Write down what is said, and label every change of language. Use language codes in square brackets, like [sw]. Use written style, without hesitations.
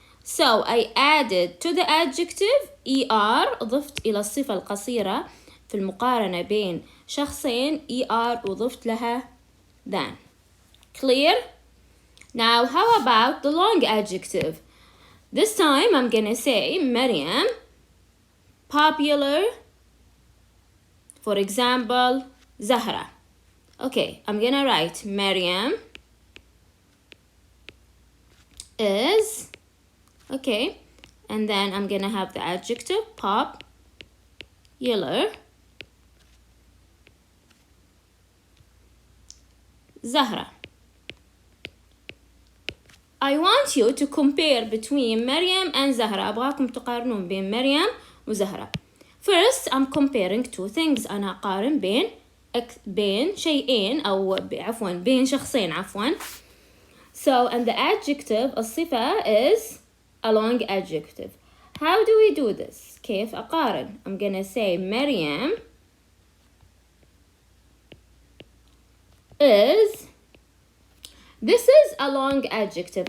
[en] So I added to the adjective ER, [ar] ضفت إلى الصفة القصيرة في المقارنة بين شخصين ER وضفت لها than. [en] Clear? Now how about the long adjective? This time I'm gonna say Maryam popular, for example, Zahra. Okay, I'm gonna write Maryam is, okay, and then I'm gonna have the adjective popular, Zahra. I want you to compare between Maryam and Zahra. [ar] أبغاكم تقارنون بين مريم وزهرة. [en] First, I'm comparing two things. [ar] أنا أقارن بين شيئين أو عفوا بين شخصين عفوا. [en] So, and the adjective الصفة is a long adjective. How do we do this? [ar] كيف أقارن? [en] I'm gonna say Maryam is. This is a long adjective.